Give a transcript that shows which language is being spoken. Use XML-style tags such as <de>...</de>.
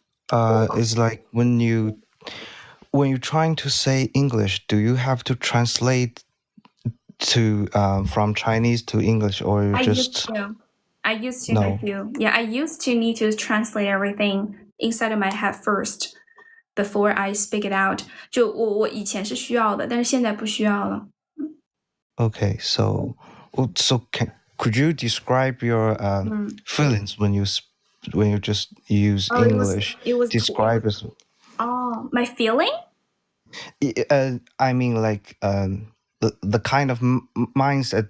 <en>It's like when you're trying to say English, do you have to translate to from Chinese to English, or you just? I used to. No. Yeah, I used to need to translate everything inside of my head first before I speak it out.</en> <zh>就我以前是需要的，但是现在不需要了。</zh> <en>Okay, so could you describe your feelings when you just use English? It was describe it. Oh, my feeling? I mean, like the kind of mindset.</en>